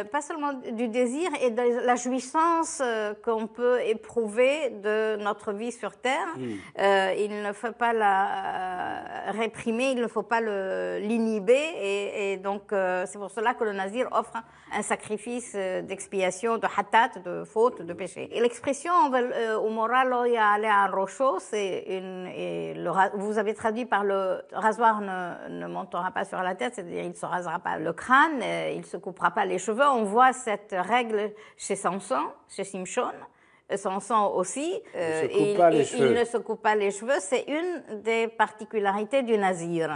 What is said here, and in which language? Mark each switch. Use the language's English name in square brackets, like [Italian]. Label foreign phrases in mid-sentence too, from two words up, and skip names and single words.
[French] Pas seulement du désir et de la jouissance qu'on peut éprouver de notre vie sur Terre. Il ne faut pas la réprimer, il ne faut pas l'inhiber. Et donc, c'est pour cela que le nazir offre un sacrifice d'expiation, de hatat, de faute, de péché. Et l'expression [Hebrew] ומורה לא יעלה על ראשו, [French] vous avez traduit par le rasoir ne montera pas sur la tête, c'est-à-dire il ne se rasera pas le crâne, il ne se coupera pas les cheveux. On voit cette règle chez Samson, chez Simchon. Samson aussi, il ne se coupe pas les cheveux, c'est une des particularités du nazir.